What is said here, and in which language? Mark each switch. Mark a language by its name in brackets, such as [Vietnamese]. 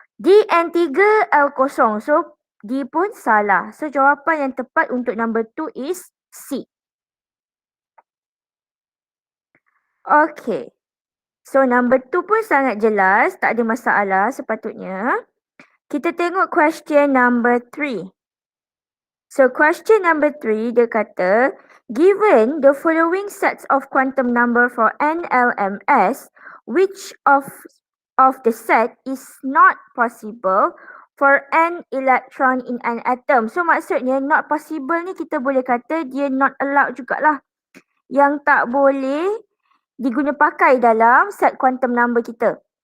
[Malay] D N3 L kosong. So D pun salah. So jawapan yang tepat untuk number 2 is C. Okay. So number 2 pun sangat jelas. Tak ada masalah sepatutnya. Kita tengok question number 3. [English] So question number 3 [Malay] dia kata, [English] given the following sets of quantum number for NLMS, which of the set is not possible for n electron in an atom? [Malay] So maksudnya [English] not possible [Malay] ni kita boleh kata dia [English] not allowed [Malay] jugalah. Yang tak boleh diguna pakai dalam set quantum number kita.